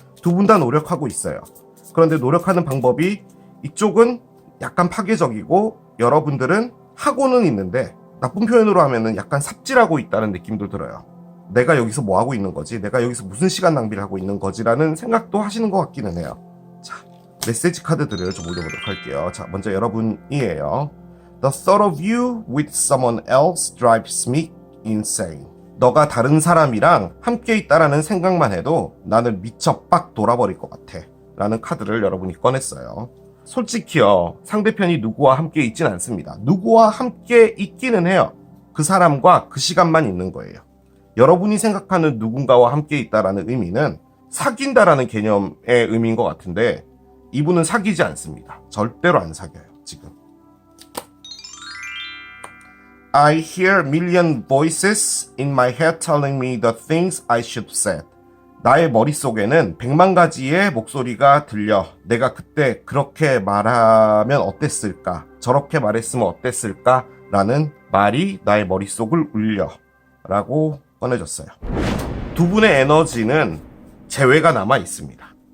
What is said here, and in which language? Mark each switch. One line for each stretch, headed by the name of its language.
Korean: 두 분 다 노력하고 있어요. 그런데 노력하는 방법이 이쪽은 약간 파괴적이고 여러분들은 하고는 있는데 나쁜 표현으로 하면은 약간 삽질하고 있다는 느낌도 들어요. 내가 여기서 뭐 하고 있는 거지? 내가 여기서 무슨 시간 낭비를 하고 있는 거지라는 생각도 하시는 것 같기는 해요. 자, 메시지 카드들을 좀 올려보도록 할게요. 자, 먼저 여러분이에요.
English: The thought of you with someone else drives me insane.
Korean: 너가 다른 사람이랑 함께 있다라는 생각만 해도 나는 미쳐 빡 돌아버릴 것 같아 라는 카드를 여러분이 꺼냈어요. 솔직히요, 상대편이 누구와 함께 있진 않습니다. 누구와 함께 있기는 해요. 그 사람과 그 시간만 있는 거예요. 여러분이 생각하는 누군가와 함께 있다라는 의미는 사귄다라는 개념의 의미인 것 같은데 이분은 사귀지 않습니다. 절대로 안 사귀어요, 지금.
English: I hear million voices in my head telling me the things I should say.
Korean: 나의 머릿속에는 100만 가지의 목소리가 들려. 내가 그때 그렇게 말하면 어땠을까? 저렇게 말했으면 어땠을까? 라는 말이 나의 머릿속을 울려. 라고 꺼내줬어요. 두 분의 에너지는 재회가 남아 있습니다.